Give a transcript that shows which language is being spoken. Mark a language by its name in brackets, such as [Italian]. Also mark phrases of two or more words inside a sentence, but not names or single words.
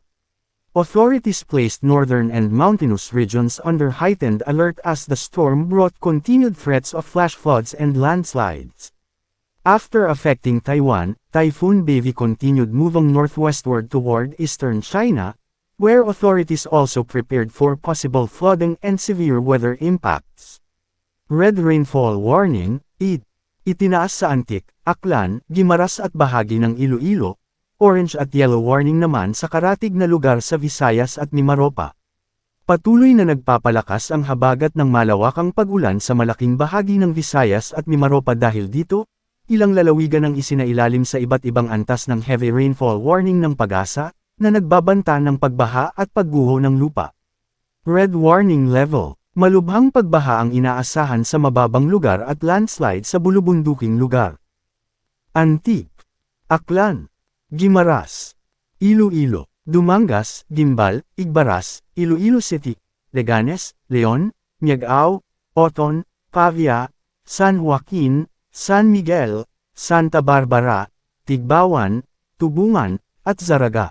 [English] Authorities placed northern and mountainous regions under heightened alert as the storm brought continued threats of flash floods and landslides. After affecting Taiwan, Typhoon Bavi continued moving northwestward toward eastern China, where authorities also prepared for possible flooding and severe weather impacts. Red rainfall warning, [Filipino] itinaas sa Antique, Aklan, Guimaras at bahagi ng Iloilo, orange at [English] yellow warning [Filipino] naman sa karatig na lugar sa Visayas at Mimaropa. Patuloy na nagpapalakas ang habagat ng malawakang pag-ulan sa malaking bahagi ng Visayas at Mimaropa dahil dito, ilang lalawigan ang isinailalim sa iba't ibang antas ng [English] heavy rainfall warning [Filipino] ng PAGASA, na nagbabanta ng pagbaha at pagguho ng lupa. [English] Red warning level. [Filipino] Malubhang pagbaha ang inaasahan sa mababang lugar at landslide sa bulubunduking lugar. Antique, Aklan, Guimaras, Iloilo, Dumangas, Gimbal, Igbaras, Iloilo City, Leganes, Leon, Miagao, Oton, Pavia, San Joaquin, San Miguel, Santa Barbara, Tigbawan, Tubungan, at Zaraga.